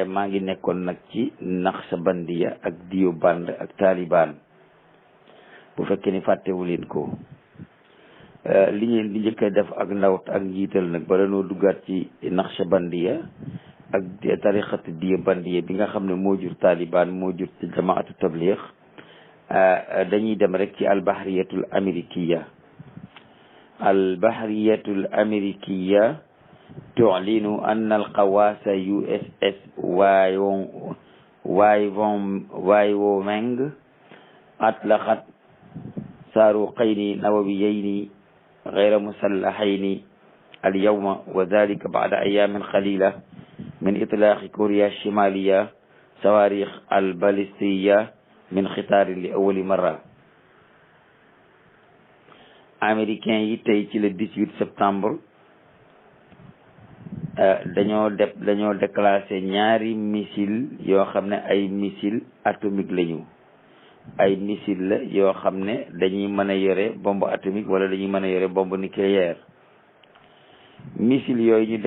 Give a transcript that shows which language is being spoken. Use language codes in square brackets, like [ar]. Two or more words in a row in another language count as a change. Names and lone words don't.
[wo] maa ngi nekkoon nag ci Naqshbandiya ak Diyoband ak Taliban bu fekkee ni fàttewu leen ko li ngeen di njëkk a def ak ndawt ak njiital nag bala noo duggaat ci Naqshbandiya ak tariqatu Diyobandiyya bi nga xam ne moo jur Taliban moo jur ci jamaatu tabligh dañuy dem rek ci [ar] البحرية الأمريكية تعلن أن القوات USS Wyoming أطلقت صاروخين نوويين غير مسلحين اليوم وذلك بعد أيام قليلة من إطلاق كوريا الشمالية صواريخ البالستية من قطار لأول مرة. [wo] américain yi tey ci [fr] le 18 septembre [wo] dañoo déclassé ñaari missile yoo xam ne ay [fr] missile atomique [wo] lañu. ay missile la yoo xam ne dañuy mën a yore [fr] bombe atomique [wo] wala dañuy mën a yore [fr] bombe nucléaire [wo] missile yooyu ñu